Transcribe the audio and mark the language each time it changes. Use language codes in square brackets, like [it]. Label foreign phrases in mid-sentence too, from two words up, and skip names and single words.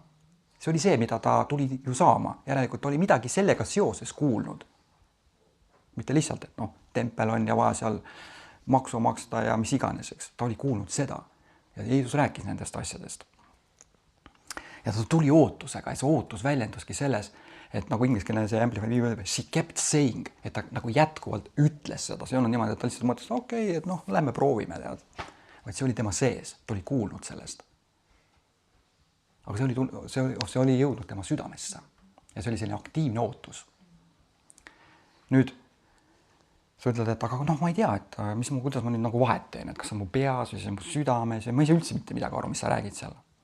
[et] See oli see, mida ta tuli ju saama. Järelikult oli midagi sellega seoses kuulnud. Mitte lihtsalt, et tempel on ja vaja seal maksu maksta ja mis iganes, eks. Ta oli kuulnud seda ja Jeesus rääkis nendest asjadest. Ja ta tuli ootusega ja see ootus väljenduski selles, et nagu ingliskeelne see Amplified Bible, [en] she kept saying, [et] et ta nagu jätkuvalt ütles seda, see on niimoodi, et ta lihtsalt mõtles, okei, et noh, lähme proovime, tead. Vaid see oli tema sees, ta oli kuulnud sellest. Aga see oli jõudnud tema südamesse ja see oli selline aktiivne ootus. Nüüd sa ütled, et aga noh, ma ei tea, et kuidas ma nüüd nagu vahet teen, et kas on mu peas või see on mu südames ja ma ei saa üldse mitte midagi aru, mis sa räägid seal.